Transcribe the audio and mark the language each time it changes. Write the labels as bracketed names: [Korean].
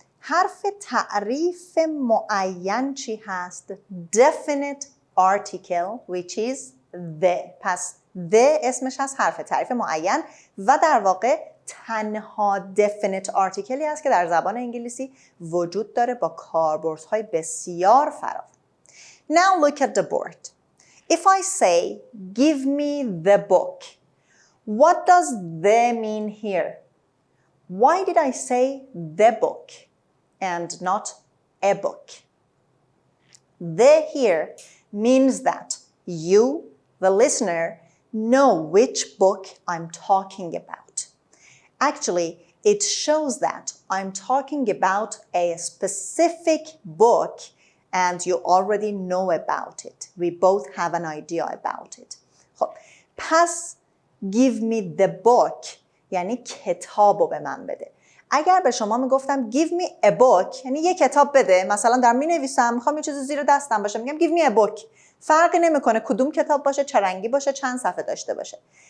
[Persian] حرف تعریف معین چی هست؟ [English] Definite article which is the. [Persian] پس the اسمش هست حرف تعریف معین و در واقع تنها definite articleی هست که در زبان انگلیسی وجود داره با کاربردهای بسیار فراوان. [English] Now look at the board. If I say give me the book, what does the mean here? Why did I say the book and not a book? The here means that you, the listener, know which book I'm talking about. Actually, it shows that I'm talking about a specific book and you already know about it. We both have an idea about it. [Persian] خب پس [English] give me the book [Persian] یعنی کتابو به من بده. اگر به شما میگفتم [English] give me a book [Persian] یعنی یه کتاب بده، مثلا در مینویسم میخوام یه چیزی زیر دستم باشه میگم give me a book، فرقی نمیکنه کدوم کتاب باشه، چه رنگی باشه، چند صفحه داشته باشه.